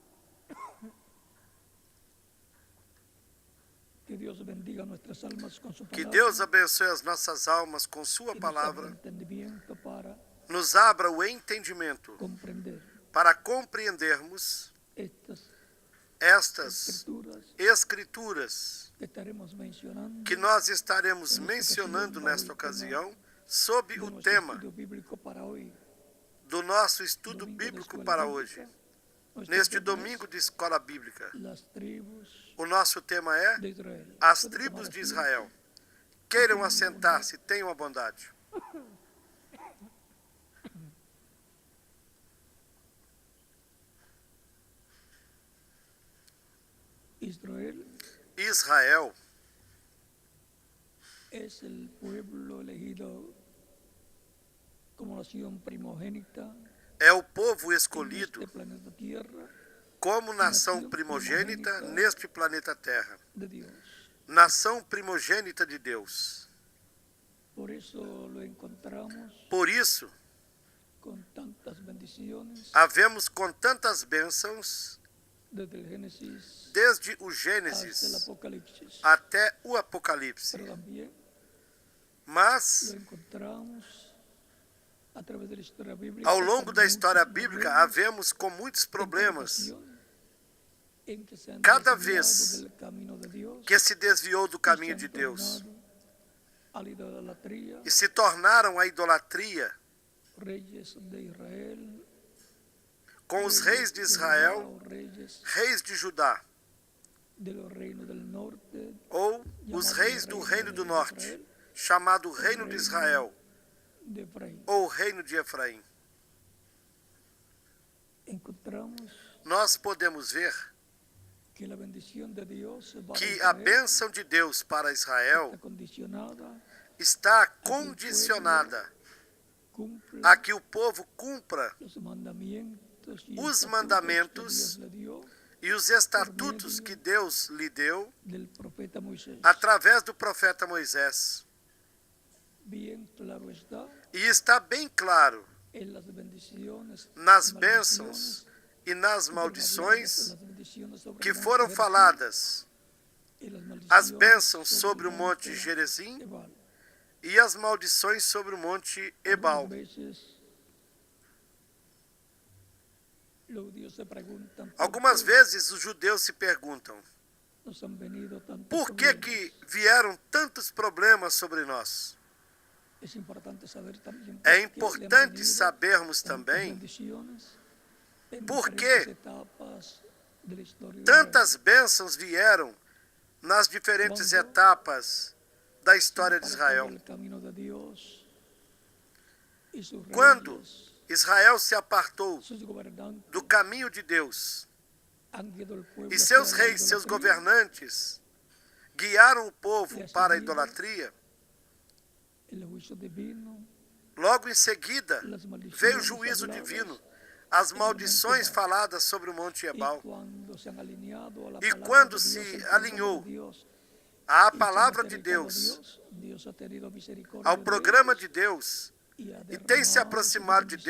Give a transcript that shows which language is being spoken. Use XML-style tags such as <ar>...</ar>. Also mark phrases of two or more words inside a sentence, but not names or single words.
<pt>Que Deus abençoe as nossas almas com sua palavra, nos abra o entendimento para compreendermos estas escrituras que nós estaremos mencionando nesta ocasião, sob o tema do nosso estudo bíblico para hoje. Neste domingo de escola bíblica, o nosso tema é as tribos de Israel. Queiram assentar-se, tenham a bondade.</pt> <es>Israel es el pueblo elegido como nación primogénita</es> <pt>é o povo escolhido</pt> <es>en este planeta Tierra</es> <pt>como nação primogênita neste planeta Terra.</pt> <es>de Dios.</es> <pt>Nação primogênita de Deus.</pt> <es>Por eso lo encontramos</es> <pt>Por isso,</pt> <es>con tantas bendiciones</es> <pt>havemos com tantas bênçãos</pt> <es>desde el Génesis</es> <pt>desde o</pt> <es>hasta el</es> <pt>Gênesis</pt> <es>Apocalipsis.</es> <pt>até o Apocalipse.</pt> <es>Pero también lo</es> <pt>Mas,</pt> <es>encontramos a través de la historia bíblica.</es> <pt>ao longo</pt> <es>con</es> <pt>da história</pt> <es>muchos</es> <pt>bíblica,</pt> <es>problemas,</es> <pt>havemos com muitos problemas</pt> <es>en que se han</es> <pt>cada</pt> <es>desviado</es> <pt>vez</pt> <es>del camino de Dios,</es> <pt>que se desviou do</pt> <es>y</es> <pt>caminho</pt> <es>se</es> <pt>de</pt> <es>han</es> <pt>Deus</pt> <es>tornado a la idolatría,</es> <pt>e se tornaram a idolatria</pt> <es>reyes de Israel,</es> <pt>com os reis de Israel,</pt> <es>Judá, o reyes</es> <pt>reis de Judá,</pt> <es>de los reinos del norte,</es> <pt>ou os reis do Reino do Norte, chamado Reino de Israel,</pt> <es>de Efraín.</es> <pt>ou Reino de Efraim.</pt> <es>Encontramos</es> <pt>Nós podemos ver</pt> <es>que la bendición de Dios para</es> <pt>que a</pt> <es>Israel</es> <pt>bênção de Deus para Israel</pt> <es>está condicionada,</es> <pt>está condicionada</pt> <es>cumple</es> <pt>a que o povo cumpra</pt> <es>los mandamientos y</es> <pt>os</pt> <es>estatutos</es> <pt>mandamentos</pt> <es>que Dios le dio</es> <pt>e os estatutos que Deus lhe deu</pt> <es>del profeta Moisés.</es> <pt>através do profeta Moisés.</pt> <es>Bien claro está</es> <pt>E está bem claro</pt> <es>en las bendiciones,</es> <pt>nas</pt> <es>y</es> <pt>bênçãos e nas</pt> <es>maldiciones,</es> <pt>maldições</pt> <es>las bendiciones sobre</es> <pt>que</pt> <es>el monte</es> <pt>foram</pt> <es>Gerizim</es> <pt>faladas,</pt> <es>y las</es> <pt>as</pt> <es>maldiciones</es> <pt>bênçãos sobre</pt> <es>sobre</es> <pt>o</pt> <es>el</es> <pt>monte Gerizim</pt> <es>Ebal.</es> <pt>e as maldições sobre o monte Ebal.</pt> <es>Algunas veces los judíos se preguntan</es> <pt>Algumas vezes os judeus se perguntam:</pt> <es>nos han venido tantos</es> <pt>por que</pt> <es>problemas.</es> <pt>vieram tantos problemas sobre nós?</pt> <es>Es importante saber también</es> <pt>É</pt> <es>por qué le han</es> <pt>importante</pt> <es>venido</es> <pt>sabermos</pt> <es>tantas</es> <pt>também</pt> <es>bendiciones en</es> <pt>por</pt> <es>diferentes</es> <pt>qué</pt> <es>etapas de la historia de</es> <pt>tantas bênçãos vieram nas diferentes etapas da história de</pt> <es>Israel.</es> <pt>Israel.</pt> <es>El camino de Dios y sus</es> <pt>Quando</pt> <es>reyes,</es> <pt>Israel se apartou</pt> <es>sus gobernantes,</es> <pt>do caminho de Deus</pt> <es>han guiado al pueblo</es> <pt>e</pt> <es>hacia</es> <pt>seus</pt> <es>la</es> <pt>reis, seus</pt> <es>idolatría,</es> <pt>governantes guiaram o povo para a idolatria,</pt> <es>el juicio divino,</es> <pt>logo em seguida</pt> <es>las maldiciones</es> <pt>veio o juízo</pt> <es>habladas,</es> <pt>divino, as maldições faladas sobre o monte</pt> <es>y</es> <pt>Ebal.</pt> <es>cuando se han alineado a la</es> <pt>E</pt> <es>palabra</es> <pt>quando</pt> <es>de</es> <pt>se</pt> <es>Dios, al</es> <pt>alinhou</pt> <es>programa de Dios,</es> <pt>à</pt> <es>y se han</es> <pt>palavra de</pt> <es>acercado a</es> <pt>Deus,</pt> <es>Dios ha tenido misericordia</es> <pt>ao</pt> <es>de</es> <pt>programa</pt> <es>ellos</es> <pt>de Deus,</pt> <es>y ha</es> <pt>e tem se</pt> <es>derramado</es> <pt>aproximado de</pt>